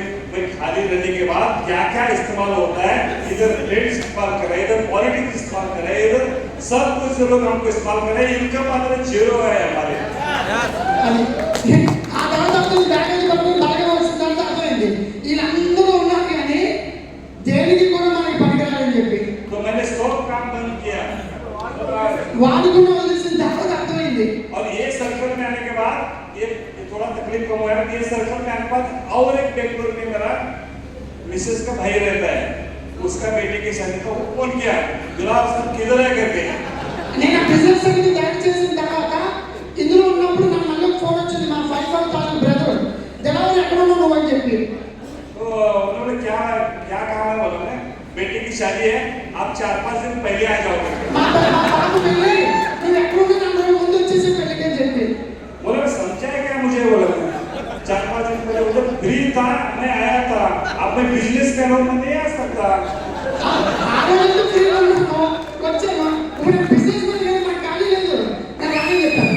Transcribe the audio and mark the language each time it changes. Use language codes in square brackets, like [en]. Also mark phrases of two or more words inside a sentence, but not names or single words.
[hi] भाई खाली रहने के बाद क्या क्या इस्तेमाल होता है, इधर ट्रेड्स इस्तेमाल कर रहे हैं, इधर पॉलिटिक्स इस्तेमाल कर रहे हैं, इधर सब कुछ लोग हमको इस्तेमाल कर रहे हैं, इनका मात्र जीरो है हमारे। [te] అది ఆ తర్వాత అతను బ్యాగేజ్ పట్టుకుని బాగా వస్తుందంటే అర్థమైంది వీళ్ళందరూ ఉన్నారు కానీ దేనికి కూడా మనకి పనికిరాలని చెప్పి [hi] तो मैंने सब काम बंद किया [te] వాడుకున్న వదిలేసిన తర్వాత అర్థమైంది [hi] और ये सर्कल में आने के बाद ये थोड़ा तकलीफ कम हुआ है। ये सर्कल में आने के बाद और एक बेंगलुरु में मेरा मिसेस का भाई रहता है, उसका बेटे की शादी का वो फोन किया, गुलाब साहब किधर है करके। [te] నేను ఆ బిజినెస్ అనేది తయారు చేసిన తర్వాత ఇందులో ఉన్నప్పుడు నాకు మళ్ళీ ఫోన్ వచ్చింది మా 5,000 బ్రదర్ దిలావర్ ఎక్కడ ఉన్నావు నువ్వు అని చెప్పి [hi] तो उन्होंने क्या क्या कहा है बोला मैं, बेटे की शादी है, आप 4-5 दिन पहले आ जाओ करके। [te] మా బాబు వెళ్ళి నువ్వు ఎక్కడ ఉన్నా నన్ను ముందు వచ్చేసి పెళ్ళికి అని చెప్పి [hi] बोला समझा है क्या मुझे, बोला 4-5 दिन पहले मुझे फ्री था, मैं आया था, अब मैं बिजनेस कर रहा हूँ, मैं नहीं आ सकता। [te] ఆ రోజు ఫ్రీగా ఉన్నాను వచ్చాను ఇప్పుడు బిజినెస్ మీద లేదు నాకు ఖాళీ లేదు నేను రాని చెప్పాను